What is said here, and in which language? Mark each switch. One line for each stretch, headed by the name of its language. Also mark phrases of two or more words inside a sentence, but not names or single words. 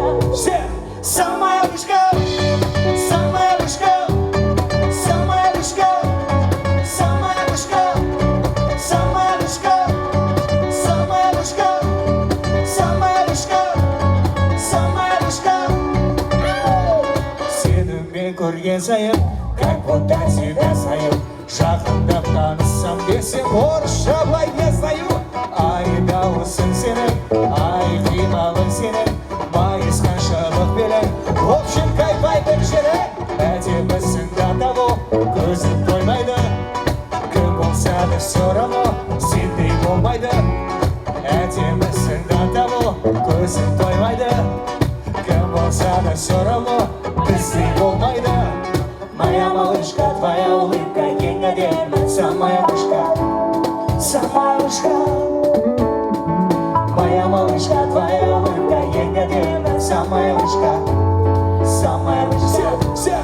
Russian: Все, самая вышка, самая вышка, самая вышка, самая вышка, самая вышка, самая вышка, самая вышка, самая вышка.
Kazakh: Сеніммен көрген сайын,
Russian: как будто тебя знаю.
Kazakh: Жақындап танысам десем, орысша былай
Russian: не знаю.
Kazakh: Ай, дауысың сенің, ай, қималың сенің, майысқан шыбық белің,
Russian: в общем,
Kazakh: кайфай бір жері. Әдемісің да табу, көзің тоймайды, кім болса да
Russian: все равно
Kazakh: сендей болмайды. Әдемісің да табу, көзің тоймайды, кім болса да
Russian: все равно
Kazakh: біздей болмайды.
Russian: Моя малышка, твоя улыбка,
Kazakh: ең әдемі,
Russian: самая вышка, самая вышка. Моя малышка, твоя улыбка,
Kazakh: ең әдемі,
Russian: самая вышка, самая вышка.